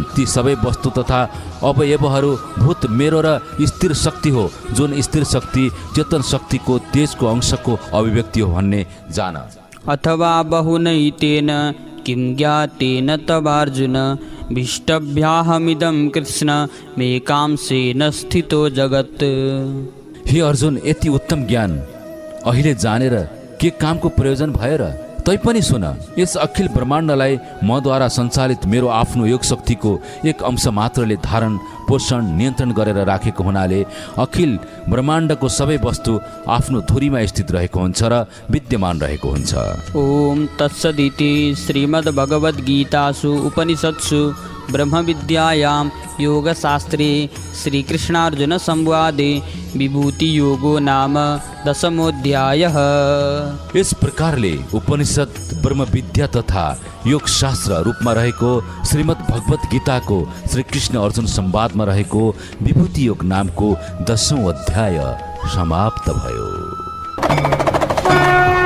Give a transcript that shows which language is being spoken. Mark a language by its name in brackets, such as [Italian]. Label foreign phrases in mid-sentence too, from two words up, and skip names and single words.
[Nepali] ती सबै वस्तु तथा अवयवहरू भूत मेरो र स्थिर शक्ति हो, जुन स्थिर शक्ति चेतन शक्तिको तेजको अंशको अभिव्यक्ति हो भन्ने जान। [Sanskrit] अथवा बहुनैतेन किं ज्ञातेन तवार्जुन भीष्टभ्याहमिदं कृष्ण मेकांशेन स्थितो जगत्। [Nepali] हे अर्जुन, यति उत्तम ज्ञान अहिले जानेर के कामको प्रयोजन भयो र? तैपनि सुन, यस अखिल ब्रह्माण्डलाई मद्वारा सञ्चालित मेरो आफ्नो योग शक्तिको एक अंश मात्रले धारण, पोषण, नियन्त्रण गरेर राखेको हुनाले अखिल ब्रह्माण्डको सबै वस्तु आफ्नो धुरीमा स्थित रहेको हुन्छ र विद्यमान रहेको हुन्छ। [Sanskrit] ओम तत्सदिति श्रीमद्भगवद्गीतासु उपनिषत्सु ब्रह्मविद्यायां योगशास्त्रे श्रीकृष्णार्जुन संवादे विभूतियोगो नाम 10मोऽध्यायः। [Nepali] इस प्रकारले उपनिषद, ब्रह्मविद्या तथा योगशास्त्र रूपमा रहेको श्रीमद् भगवत गीताको श्रीकृष्ण अर्जुन संवादमा रहेको विभूति योग नामको 10औं अध्याय समाप्त भयो।